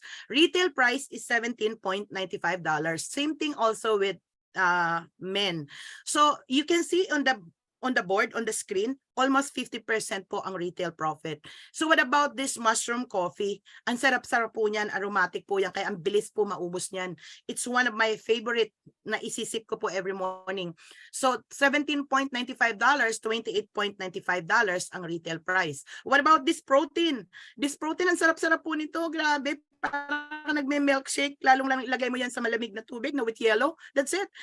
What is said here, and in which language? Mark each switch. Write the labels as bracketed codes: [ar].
[en] Retail price is $17.95. Same thing also with men. So you can see on the board, on the screen, almost 50% po ang retail profit. So what about this mushroom coffee? [tl] Ang sarap-sarap po niyan, aromatic po yan, kaya ang bilis po maubos niyan. [en] It's one of my favorite [tl] na isisip ko po [en] every morning. So $17.95, $28.95 ang retail price. What about this protein? [tl] This protein, ang sarap-sarap po nito, grabe. Parang nagme-milkshake, lalong lang ilagay mo yan sa malamig na tubig na with yellow. [en] That's it.